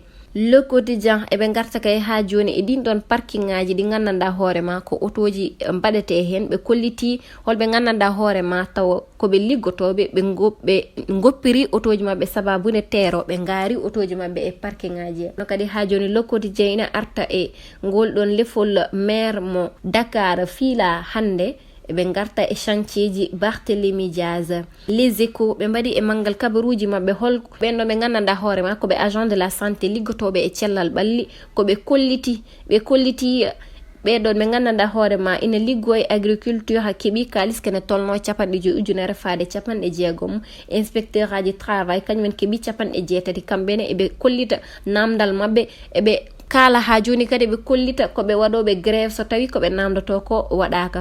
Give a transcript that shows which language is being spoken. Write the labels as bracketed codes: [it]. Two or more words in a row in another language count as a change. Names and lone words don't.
[ff] Le Quotidien eɓe garta kay ha joni e ɗin ɗon parking ngaji ɗi gandanɗa hoorema ko otoji mbaɗete hen ɓe kolliti holɓe gandanɗa hoorema taw koɓe liggotoɓe ɓe goppiri otoji mabɓe sababune teero ɓe gaari otoji mabɓe e parking ngaji no kadi ha joni Le Quotidien ina arta e ngol ɗon lefol maire mo Dakar fiila hande ɓe garta e chantier ji Barthélémy Diaz. Les Échos ɓe mbaɗi e mangal kabaruji mabɓe hol ɓenɗo ɓe gandanɗa hoorema koɓe [fr] agent de la santé [ff] liggotoɓe e cellal ɓalli koɓe kolliti ɓeɗon ɓe gandanɗa hoorema ina liggo e agriculture ha keeɓi kalis kene tolno 50 faade 60. Inspecteur aji travail kañumen keeɓi 80 kamɓene eɓe kollita namdal mabɓe eɓe kala ha joni kadi ɓe kollita koɓe waɗoɓe grève so tawi koɓe namdoto ko waɗaka.